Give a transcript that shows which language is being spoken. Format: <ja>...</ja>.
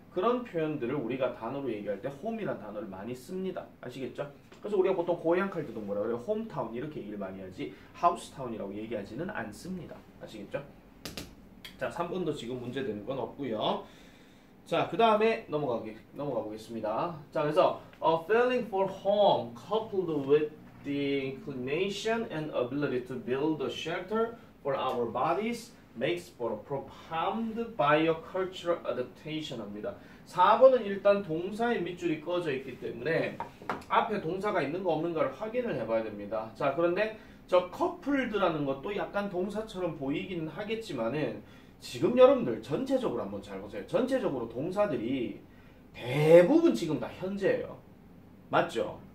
<ko>그런 표현들을 우리가 단어로 얘기할 때 홈이라는 단어를 많이 씁니다. 아시겠죠? 그래서 우리가 보통 고향 할 때도 뭐라 그래요? 홈타운 이렇게 얘기를 많이 하지 하우스타운이라고 얘기하지는 않습니다. 아시겠죠? 자, 3번도 지금 문제되는 건 없고요. 자, 그 다음에 넘어가 보겠습니다.</ko> <en>자, 그래서 a feeling for home coupled with the inclination and ability to build a shelter for our bodies makes for a profound biocultural adaptation 합니다.</en> <ko>4번은 일단 동사의 밑줄이 꺼져 있기 때문에 앞에 동사가 있는 거 없는가를 확인을 해봐야 됩니다. 자, 그런데 저 커플드라는 것도 약간 동사처럼 보이긴 하겠지만은 지금 여러분들 전체적으로 한번 잘 보세요. 전체적으로 동사들이 대부분 지금 다 현재예요. 맞죠?</ko>